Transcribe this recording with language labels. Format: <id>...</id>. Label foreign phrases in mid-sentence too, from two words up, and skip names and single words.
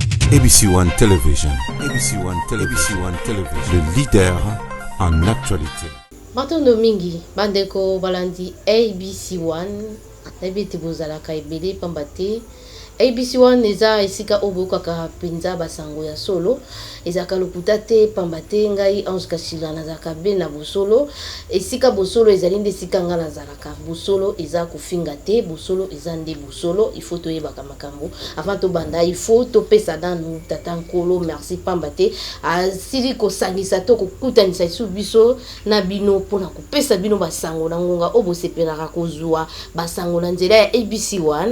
<fr>ABC One Television. ABC One Television. ABC One Television. Le leader en actualité.</fr> <ln>Matondo mingi bandeko balandi ABC One nabiti bozala kaibele pambate ABC One eza esika oboka ka penza basango ya solo ezaka lokuta te pambate ngai Ange Kashila nazaka be na bosolo esika bosolo ezali nde esika nga nazalaka bosolo eza kofinga te bosolo eza nde bosolo</ln> <fr>il faut</fr> <ln>toyebaka makambo avant to banda</ln> <fr>il faut</fr> <ln>to pesa danu tata nkolo merci pambate asili kosangisa to kokutanisa isu biso na bino pona kopesa bino basango na ngonga obosepelaka kozwa basango na nzela ya ABC One.</ln>